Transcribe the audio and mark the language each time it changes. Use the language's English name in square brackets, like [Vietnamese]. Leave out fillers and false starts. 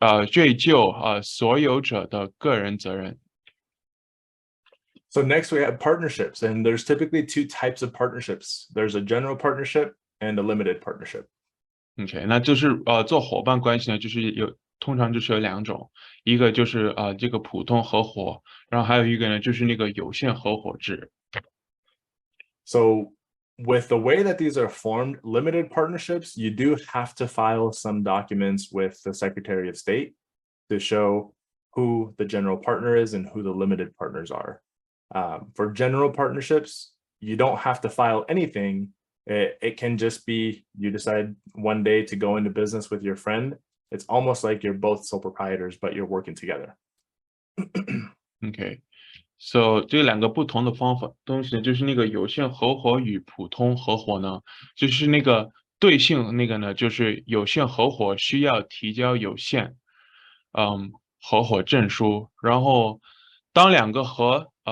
[Chinese] 追究所有者的个人责任。 [English] So next we have partnerships, and there's typically two types of partnerships. There's a general partnership and a limited partnership. [Chinese] OK，那就是做伙伴关系呢，通常就是有两种，一个就是这个普通合伙，然后还有一个呢就是那个有限合伙制。 [English] So with the way that these are formed, limited partnerships, you do have to file some documents with the Secretary of State to show who the general partner is and who the limited partners are. For general partnerships, you don't have to file anything. It can just be you decide one day to go into business with your friend. It's almost like you're both sole proprietors, but you're working together. [Chinese] OK。So 这两个不同的东西呢，就是那个有限合伙与普通合伙呢，就是那个对性那个呢，就是有限合伙需要提交有限合伙证书，然后当两个或